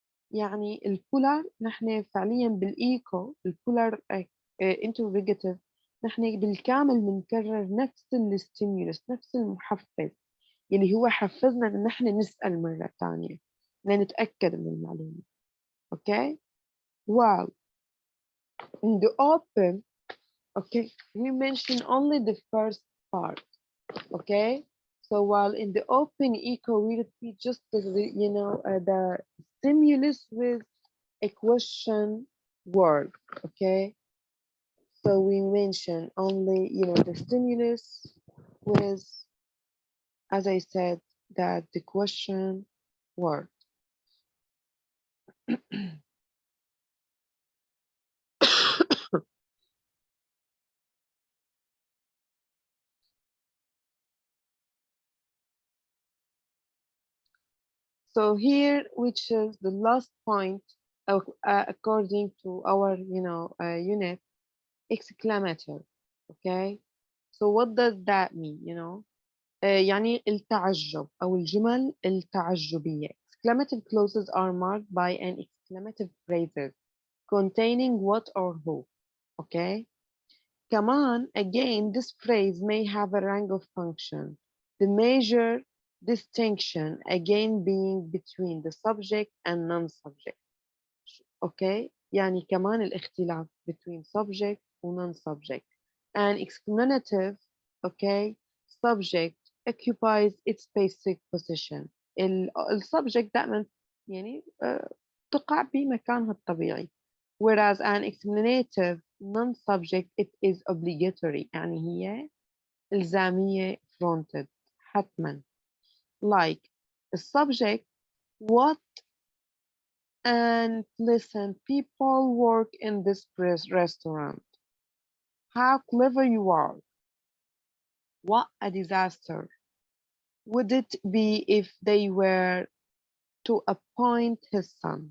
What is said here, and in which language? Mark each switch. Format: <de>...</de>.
<ar>يعني البولار نحن فعليا بالإيكو البولار interrogative نحن بالكامل بنكرر نفس الستيمولس, نفس المحفز اللي هو حفزنا إن نحن نسأل مرة ثانية لنتأكد من المعلومة.</ar> <en>Okay? While in the open, okay, we mention only the first part. Okay? So while in the open echo, we repeat just the, the stimulus with a question word, okay? So we mention only, the stimulus with, as I said, that the question word. So here, which is the last point, according to our, unit, exclamative. Okay. So what does that mean?</en> <ar>يعني التعجب أو الجمل التعجبية.</ar> <en>Exclamative clauses are marked by an exclamative phrases containing what or who. Okay.</en> <ar>كمان,</ar> <en>again, this phrase may have a range of function. The major distinction, again, being between the subject and non-subject. Okay.</en> <ar>يعني كمان الاختلاف</ar> <en>between subject</en> <ar>و non-subject.</ar> <en>An exclamative, okay, subject occupies its basic position.</en> <ar>السبجكت دائما يعني تقع بمكانها الطبيعي.</ar> <en>Whereas an explanative non-subject, it is obligatory.</en> <ar>يعني هي إلزامية fronted حتما.</ar> <en>Like the subject, what and listen, people work in this restaurant. How clever you are. What a disaster would it be if they were to appoint his son?</en>